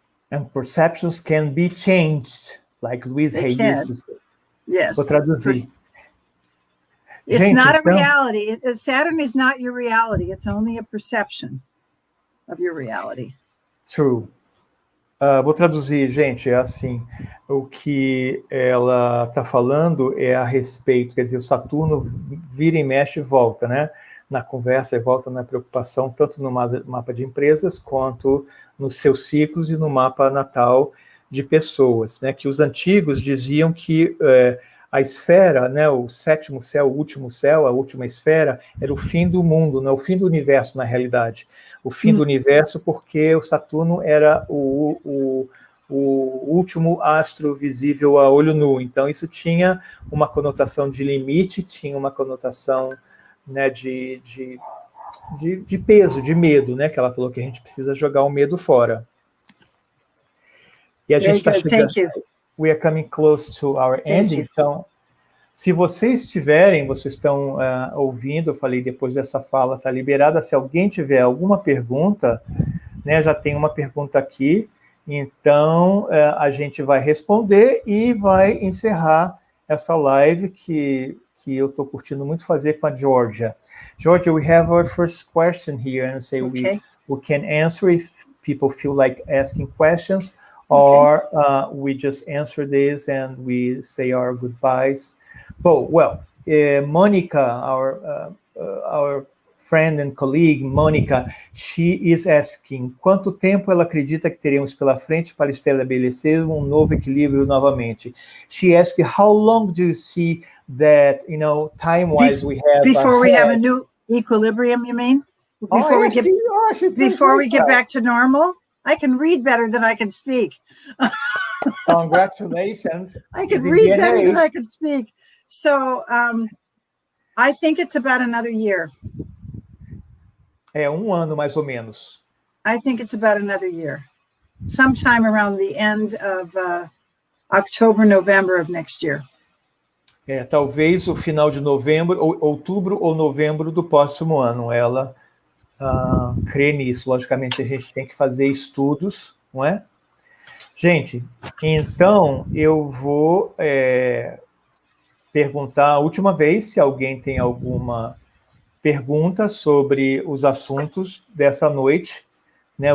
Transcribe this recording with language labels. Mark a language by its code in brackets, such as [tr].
[en] And perceptions can be changed, like Luiz Reis. Yes. [pt] Vou traduzir. [en] It's not a reality. Saturn is not your reality. It's only a perception of your reality. True. [pt] Vou traduzir, gente, é assim, o que ela está falando é a respeito, quer dizer, o Saturno vira e mexe e volta, né? Na conversa e volta na preocupação, tanto no mapa de empresas, quanto nos seus ciclos e no mapa natal de pessoas, né? Que os antigos diziam que a esfera, né, o sétimo céu, o último céu, a última esfera, era o fim do mundo, né, o fim do universo, na realidade. O fim do universo, porque o Saturno era o último astro visível a olho nu. Então, isso tinha uma conotação de limite, tinha uma conotação, né, de peso, de medo, né, que ela falou que a gente precisa jogar o medo fora. E a gente está chegando... [en] We are coming close to our ending. [pt] Então, se vocês estão ouvindo, eu falei depois dessa fala, está liberada. Se alguém tiver alguma pergunta, né, já tem uma pergunta aqui, então a gente vai responder e vai encerrar essa live que eu estou curtindo muito fazer com a Georgia. [en] Georgia, we have our first question here, and say we can answer if people feel like asking questions. Or we just answer this and we say our goodbyes. Well, Monica, our friend and colleague, Monica, she is asking, [pt] quanto tempo ela acredita que teremos pela frente para estabelecer um novo equilíbrio novamente? [en] She asked, how long do you see that, time-wise we have before ahead? We have a new equilibrium, you mean? Before we get back to normal? I can read better than I can speak. Congratulations. I can read better than I can speak. So I think it's about another year. [pt] É ano, mais ou menos. [en] I think it's about another year. Sometime around the end of October, November of next year. [pt] Talvez o final de novembro, outubro ou novembro do próximo ano. Ela... crer nisso. Logicamente, a gente tem que fazer estudos, não é? Gente, então, eu vou perguntar a última vez se alguém tem alguma pergunta sobre os assuntos dessa noite, né?